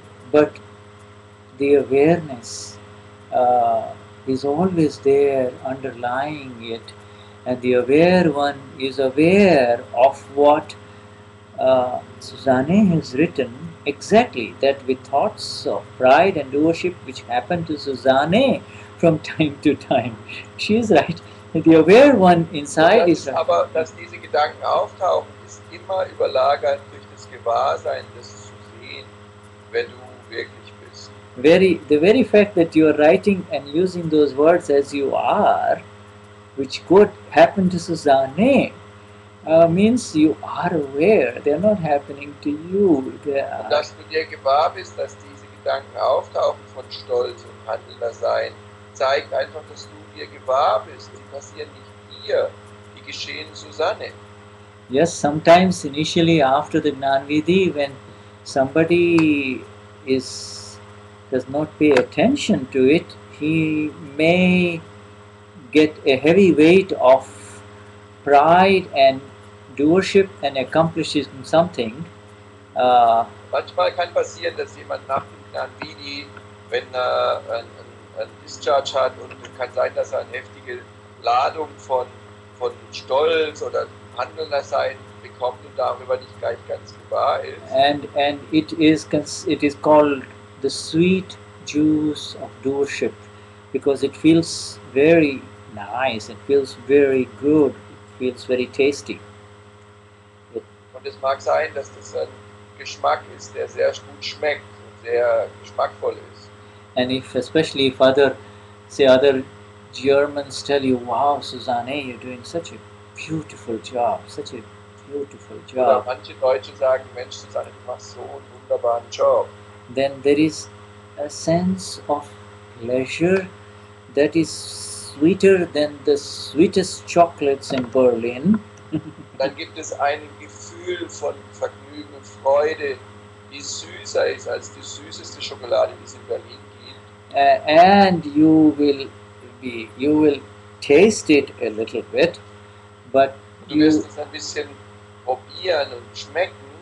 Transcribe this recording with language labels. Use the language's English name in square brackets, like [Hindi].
[English] But the awareness is always there underlying it, and the aware one is aware of what Susanne has written exactly, that with thoughts of pride and doership which happen to Susanne from time to time. She is right. The aware one inside is right. [German] Aber dass diese Gedanken auftauchen, ist immer überlagert durch das Gewahrsein, das zu sehen, wer du wirklich bist. [English] The very fact that you are writing and using those words as you are, which could happen to Susanne, means you are aware. They are not happening to you. [German] Und dass du dir gewahr bist, dass diese Gedanken auftauchen von Stolz und Handelndersein, zeigt einfach, dass du dir gewahr bist. Die passieren nicht dir, die geschehen Susanne. [English] Yes, sometimes initially after the Gnanvidhi, when somebody does not pay attention to it, he may get a heavy weight of pride and doership and accomplishing something. [German] Manchmal kann passieren, dass jemand nach dem Gnanvidhi, wenn er ein Discharge hat, und kann sein, dass er eine heftige Ladung von Stolz oder Handelndersein bekommt und darüber nicht gleich ganz gewahr ist. [English] And it is called the sweet juice of doership, because it feels very nice, it feels very good, it feels very tasty. [German] Und es mag sein, dass das ein Geschmack ist, der sehr gut schmeckt und sehr geschmackvoll ist. [English] And especially if other Germans tell you, wow, Susanne, you're doing such a beautiful job, such a beautiful job. [German] Oder manche Deutsche sagen, Mensch, Susanne, du machst so einen wunderbaren Job. [English] Then there is a sense of pleasure that is sweeter than the sweetest chocolates in Berlin. [German] Dann gibt es ein Gefühl von Vergnügen und Freude, die süßer ist als die süßeste Schokolade, die es in Berlin gibt. [English] And you will taste it a little bit, but [German] Du wirst es ein bisschen probieren und schmecken.